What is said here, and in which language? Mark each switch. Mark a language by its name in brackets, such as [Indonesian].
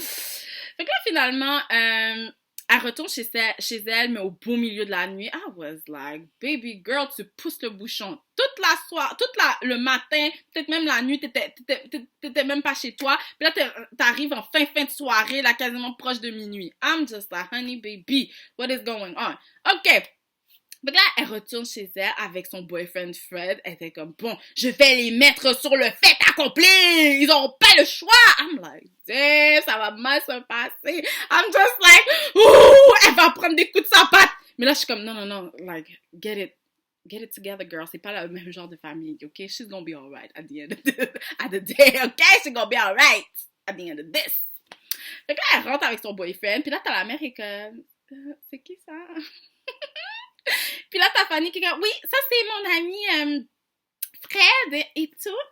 [French] Fait que là, finalement, elle retourne chez elle, mais au beau milieu de la nuit. [English] I was like, baby girl, [French] tu pousses le bouchon toute la soirée, le matin, peut-être même la nuit, t'étais même pas chez toi. Puis là, t'arrives en fin de soirée, là, quasiment proche de minuit. [English] I'm just like, honey, baby, what is going on? OK. [French] Donc là, elle retourne chez elle avec son boyfriend Fred. Elle était comme, bon, je vais les mettre sur le fait accompli! Ils n'auront pas le choix! [English] I'm like, damn, [French] ça va mal se passer. [English] I'm just like, ouh, [French] elle va prendre des coups de sa patte. Mais là, je suis comme, non, like, [English] get it together, girl. [French] C'est pas le même genre de famille, OK? [English] She's gonna be alright at the end of the day, OK? She's gonna be alright at the end of this. [French] Donc là, elle rentre avec son boyfriend. Puis là, t'as la mère et que, c'est qui ça? Puis là, t'as Fanny qui est comme, oui, ça c'est mon ami Fred et tout.